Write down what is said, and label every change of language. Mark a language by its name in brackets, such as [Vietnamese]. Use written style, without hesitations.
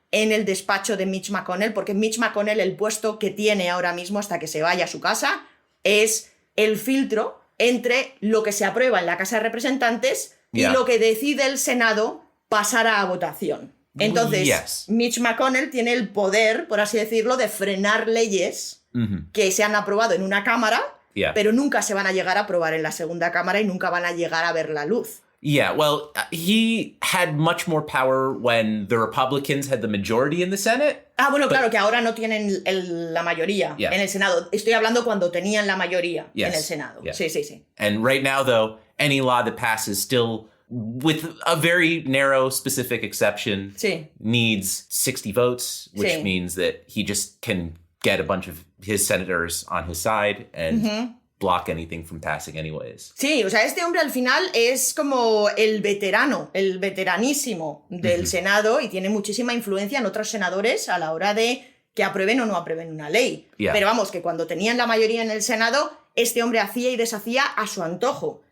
[Spanish] en el despacho de Mitch McConnell, porque Mitch McConnell, el puesto que tiene ahora mismo hasta que se vaya a su casa, es el filtro entre lo que se aprueba en la Casa de Representantes y lo que decide el Senado pasar a votación. Entonces, Mitch McConnell tiene el poder, por así decirlo, de frenar leyes que se han aprobado en una cámara, pero nunca se van a llegar a aprobar en la segunda cámara y nunca van a llegar a ver la luz. [English] Yeah, well, he had much more power when the Republicans had the majority in the Senate. [Spanish] Bueno, claro, que ahora no tienen la mayoría en el Senado. Estoy hablando cuando tenían la mayoría en el Senado. Sí. [English] And right now, though, any law that passes still, with a very narrow specific exception, needs 60 votes, which means that he just can get a bunch of his senators on his side and block anything from passing anyways. [Spanish] Sí, o sea, este hombre al final es como el veterano, el veteranísimo del Senado y tiene muchísima influencia en otros senadores a la hora de que aprueben o no aprueben una ley. Pero vamos, que cuando tenían la mayoría en el Senado, este hombre hacía y deshacía a su antojo.